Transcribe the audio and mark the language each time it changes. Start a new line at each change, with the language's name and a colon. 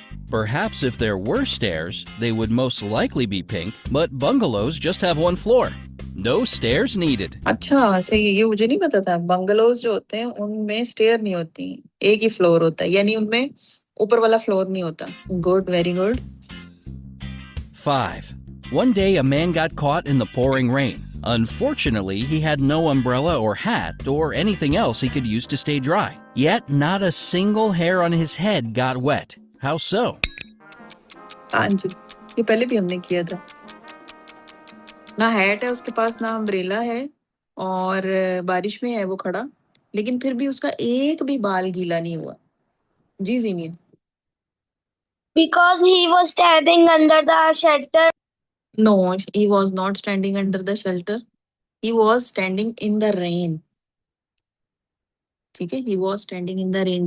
English: Perhaps if there were stairs, they would most likely be pink, but bungalows just have one floor. No stairs needed.
Hindi: अच्छा, सही है, ये मुझे नहीं पता था। बंगलोज जो होते हैं उनमें स्टेयर नहीं होती, एक ही फ्लोर होता है, यानी उनमें ऊपर वाला फ्लोर नहीं होता।
English: Good, very good. 5. One day a man got caught in the pouring rain. Unfortunately, he had no umbrella or hat or anything else he could use to stay dry. Yet not a single hair on his head got wet. How so?
Hindi: हाँ जी, ये पहले भी हमने किया था। ना hat है उसके पास, ना अम्ब्रेला है, और बारिश में है वो खड़ा, लेकिन फिर भी उसका एक भी बाल गीला नहीं हुआ। जी जीनिया।
English: Because he was standing under the shelter. No, he was not standing under the shelter. He was standing in the rain.
Hindi: ठीक है,
English: he was standing in the rain।